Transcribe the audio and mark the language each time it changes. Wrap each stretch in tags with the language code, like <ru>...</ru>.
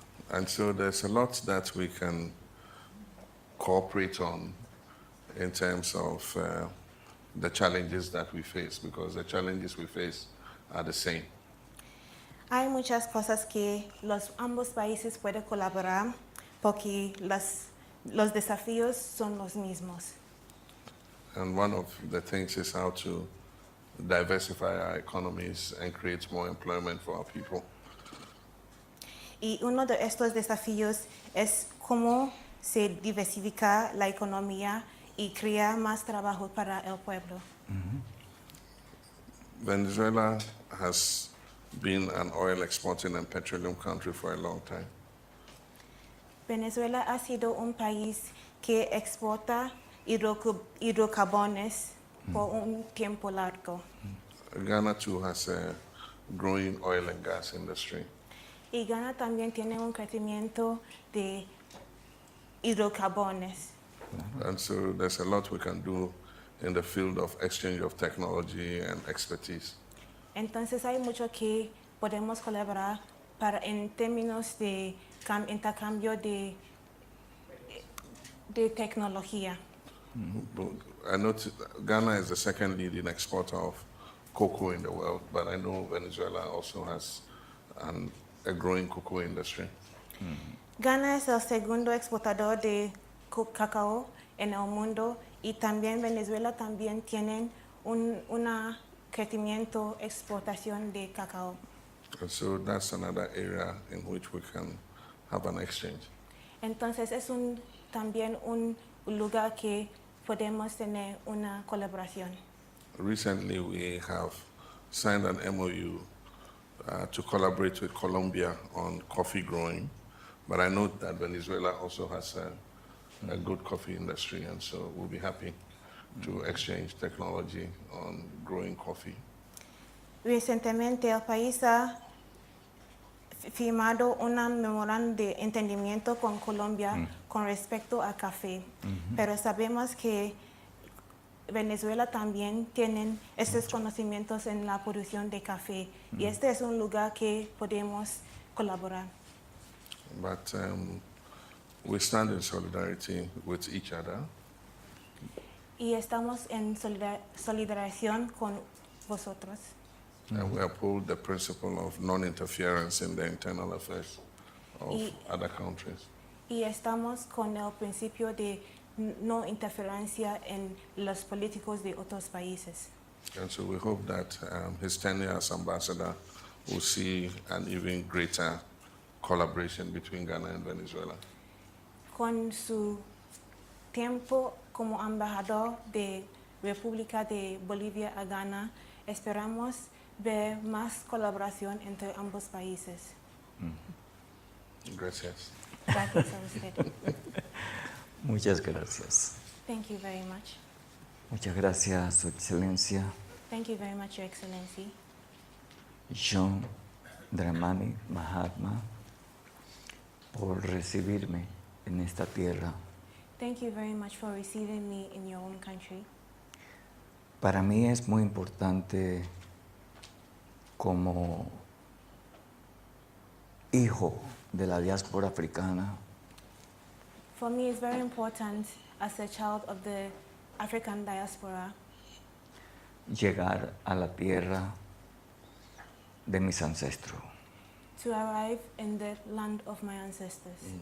<en>And so there's a lot that we can cooperate on in terms of the challenges that we face, because the challenges we face are the same.</en> <es>Hay muchas cosas que ambos países pueden colaborar porque los desafíos son los mismos.</es> <en>And one of the things is how to diversify our economies and create more employment for our people.</en> <es>Y uno de estos desafíos es cómo se diversifica la economía y crear más trabajo para el pueblo.</es> <en>Venezuela has been an oil exporting and petroleum country for a long time.</en> <es>Venezuela ha sido un país que exporta hidrocarbones por un tiempo largo.</es> <en>Ghana too has a growing oil and gas industry.</en> <es>Y Ghana también tiene un crecimiento de hidrocarbones.</es> <en>And so there's a lot we can do in the field of exchange of technology and expertise.</en> <es>Entonces hay mucho que podemos colaborar en términos de intercambio de tecnología.</es> <en>But I know Ghana is the second leading exporter of cocoa in the world, but I know Venezuela also has a growing cocoa industry.</en> <es>Ghana es el segundo exportador de cacao en el mundo y también Venezuela también tienen un crecimiento exportación de cacao.</es> <en>And so that's another area in which we can have an exchange.</en> <es>Entonces es también un lugar que podemos tener una colaboración.</es> <en>Recently, we have signed an MOU to collaborate with Colombia on coffee growing, but I know that Venezuela also has a good coffee industry, and so we'll be happy to exchange technology on growing coffee.</en> <es>Recientemente el país ha firmado un memorándum de entendimiento con Colombia con respecto a café, pero sabemos que Venezuela también tiene estos conocimientos en la producción de café y este es un lugar que podemos colaborar.</es> <en>But we stand in solidarity with each other.</en> <es>Y estamos en solidarización con vosotros.</es> <en>And we uphold the principle of non-interference in the internal affairs of</en> <es>Y-</es> <en>other countries.</en> <es>Y estamos con el principio de no interferencia en los políticos de otros países.</es> <en>And so we hope that his tenure as ambassador will see an even greater collaboration between Ghana and Venezuela.</en> <es>Con su tiempo como embajador de República de Bolivia a Ghana, esperamos ver más colaboración entre ambos países. Gracias. Gracias a usted. Muchas gracias.</es> <en>Thank you very much.</en> <es>Muchas gracias, Su Excelencia</es> <en>Thank you very much, Your Excellency.</en> <es>John Dramani Mahama, por recibirme en esta tierra.</es> <en>Thank you very much for receiving me in your own country.</en> <es>Para mí es muy importante como hijo de la diáspora africana</es> <en>For me, it's very important as a child of the African diaspora</en> <es>llegar a la tierra de mis ancestros.</es> <en>to arrive in the land of my ancestors.</en>